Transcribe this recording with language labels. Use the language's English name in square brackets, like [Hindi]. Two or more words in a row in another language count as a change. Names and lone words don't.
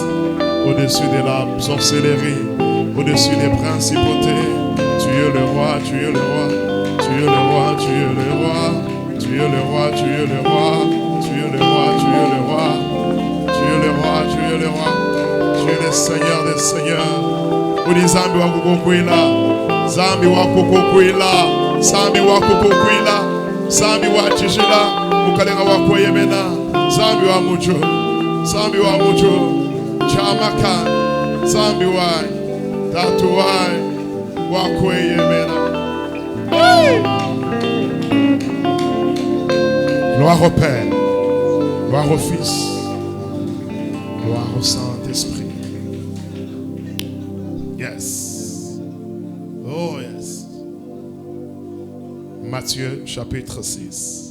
[French] Au-dessus de la sorcellerie, au-dessus des principautés. Tu es le roi, tu es le roi, tu es le roi, tu es le roi, tu es le roi, tu es le roi, tu es le roi, tu es le roi, tu es le roi, tu es le roi, tu es le Seigneur des Seigneurs. [Luba-Lulua] Uli zambi wa kukukwila, zambi wa kukukwila, zambi wa kukukwila, zambi wa chishila, mukalenga wa kweyemena, zambi wa mucho, zambi wa mucho. Chamaka, Zambi wai, Tatu wai, Wakweye mena. [French] Gloire au Père, gloire au Fils, gloire au Saint-Esprit. [English] Yes. Oh yes. [French] Matthieu chapitre 6.